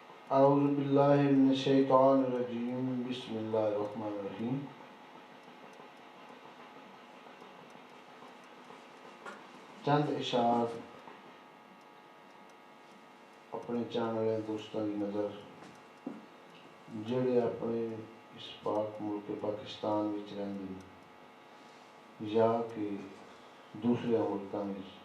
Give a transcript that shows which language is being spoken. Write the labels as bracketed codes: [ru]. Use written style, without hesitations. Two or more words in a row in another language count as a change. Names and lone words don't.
[ar] أعوذ بالله من الشيطان الرجيم بسم الله الرحمن الرحيم. [ur] چند اشعار اپنے چاہنے والے دوستوں کی نذر جیہڑے اپنے اس پاک ملک پاکستان میں رہندے یا کہ دوسرے ملکوں میں.